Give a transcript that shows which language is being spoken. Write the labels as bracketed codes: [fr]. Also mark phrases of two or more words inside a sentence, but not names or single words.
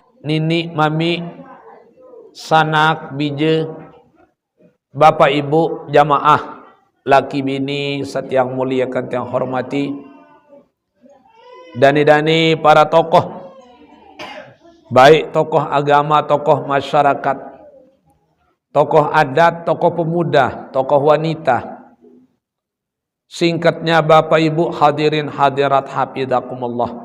[sas] nini, mami, sanak, bija, [id] bapak ibu, jamaah, laki bini, setiang muliakan tiang hormati, dani-dani para tokoh, baik tokoh agama, tokoh masyarakat, tokoh adat, tokoh pemuda, tokoh wanita. Singkatnya bapak ibu hadirin hadirat hafizakumullah.